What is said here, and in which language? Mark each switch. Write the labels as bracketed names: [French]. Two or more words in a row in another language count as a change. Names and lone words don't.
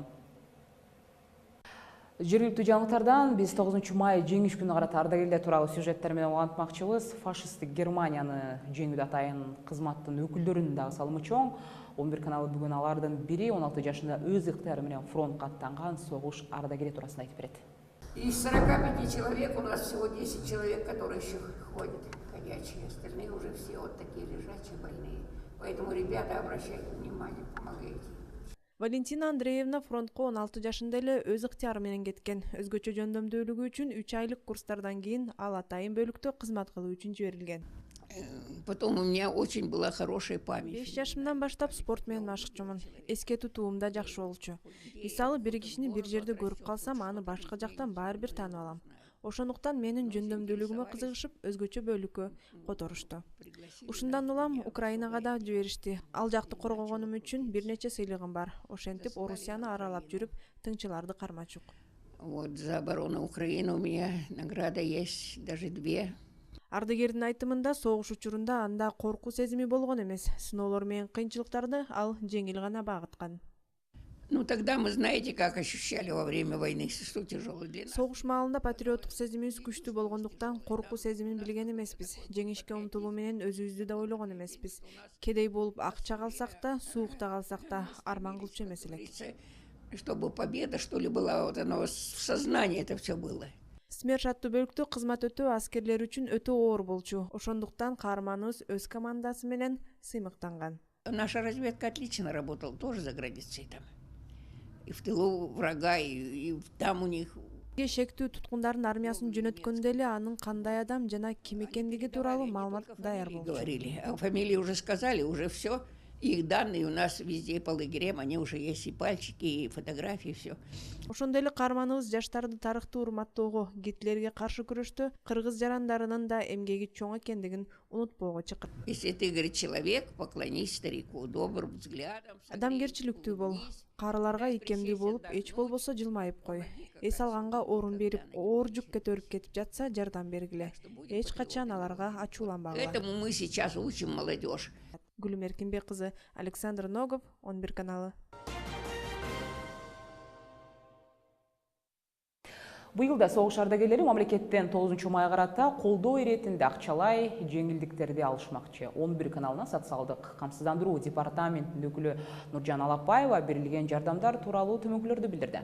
[Kyrgyz] Жергиликтүү жаңылыктардан биз 9 май жеңиш күнүнө карата ардагерлер тууралуу сюжеттер менен улантмакчыбыз. Фашисттик Германияны жеңүүдө атайын кызматтын өкүлдөрүнүн дагы салымы чоң. 11 каналы бүгүн алардын бири 16 жашында өз ыктыяры менен фронтка аттанган согуш ардагери туурасында айтып берет. [Russian] Из 45 человек у нас всего 10 человек, которые еще ходят ходячие. Остальные уже все вот такие лежачие, больные. Поэтому, ребята, обращайте внимание, помогайте. [Kyrgyz] Валентина Андреевна фронтко 16 жашында эле өз ыктыяры менен кеткен. Өзгөчө жөндөмдүүлүгү үчүн 3 айлык курстардан кийин ал атайын бөлүктө кызмат кылуу үчүн жиберилген. [Russian] Потом у меня очень была хорошая память. [Kyrgyz] 5 жашымдан баштап спорт менен машыкчумун. Эске тутуум да жакшы болчу. Мисалы, бир кишини бир жерде көрүп калсам, аны башка жактан баары бир таанып алам. Ошондуктан менин жөндөмдүүлүгүмө кызыгышып, өзгөчө бөлүккө которушту. Ушундан улам Украинага да жиберишти. Ал жакты коргогонум үчүн бир нече сыйлыгым бар. Ошентип Орусияны аралап жүрүп, тыңчыларды кармачук. [Russian] Вот за оборону Украины у меня награда есть, даже 2. [Kyrgyz] Ардыгердин айтымында согуш учурунда анда коркуу сезими болгон эмес. Сыноолор менен кыйынчылыктарды ал жеңил гана багыткан. [Russian] Ну тогда мы знаете, как ощущали во время войны, что тяжело для нас. [Kyrgyz] Согуш маалында патриоттук сезимибиз күчтүү болгондуктан коркуу сезимин билген эмеспиз. Жеңишке умтулуу менен өзүбүздү да ойлогон эмеспиз. Кедей болуп акча калсак да, суукта калсак да арман кылчу эмес элек. [Russian] Чтобы победа, что ли, была, вот оно в сознании это все было. [Kyrgyz] СМЕРШ аттуу бөлүктө кызмат өтөө аскерлер үчүн өтө оор болчу. Ошондуктан каарманыбыз өз командасы менен сыймыктанган. [Russian] Наша разведка отлично работала, тоже за границей там. И в тылу врага, и там у них. [Kyrgyz] Шектүү туткундардын армиясын жөнөткөндө эле анын кандай адам жана ким экендиги тууралуу маалымат даяр болчу. [Russian] Говорили, а фамилии уже сказали, уже все. Их данные у нас везде по лагерям, они уже есть, и пальчики, и фотографии, все. [Kyrgyz] Ошондой эле каарманыбыз жаштарды тарыхты урматтоого, Гитлерге каршы күрөштө кыргыз жарандарынын да эмгеги чоң экендигин унутпоого чакырат. [Russian] Если ты, говорит, человек, поклонись старику добрым взглядом. [Kyrgyz] Адамгерчиликтүү бол, карыларга ийкемдүү болуп, эч болбосо жылмайып кой. Эс алганга орун берип, оор жүк көтөрүп кетип жатса, жардам бергиле. Эч качан аларга ачууланбагыла. [Russian] Этому мы сейчас учим молодежь. [Kyrgyz] Гүлүм Эркинбек кызы, Александр Ногов, 11 каналы. Быйыл да согуш ардагерлери мамлекеттен 9 майга карата колдоо иретинде акчалай жеңилдиктерди алышмакчы. 11 каналына социалдык камсыздандыруу департаментинин өкүлү Нуржан Алапаева берилген жардамдар тууралуу төмөнкүлөрдү билдирди.